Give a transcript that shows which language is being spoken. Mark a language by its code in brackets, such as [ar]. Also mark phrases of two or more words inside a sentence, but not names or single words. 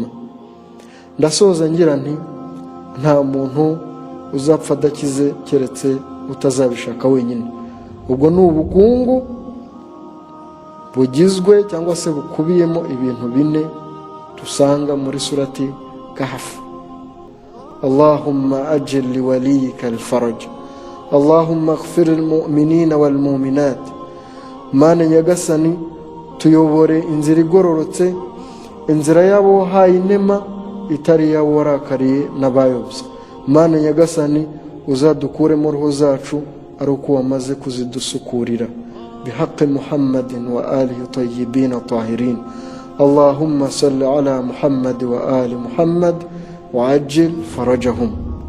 [rw] Ndasoza ngira nti nta muntu uzapfa adakize keretse utazabishaka wenyine. Ubwo ni ubukungu bugizwe cyangwa se bukubiyemo ibintu 4 dusanga muri surati Kahf. [ar] اللهم عجل لوليك الفرج، اللهم اغفر للمؤمنين والمؤمنات. [rw] Mana Nyagasani tuyobore inzira igororotse, inzira yabo wahaye inema, itari yabo warakariye n'abayobye. Mana Nyagasani uzadukuremo roho zacu ari uko wamaze kuzidusukurira. [ar] بحق محمد وآله طيبين طاهرين. اللهم صل على محمد وآل محمد وعجل فرجهم.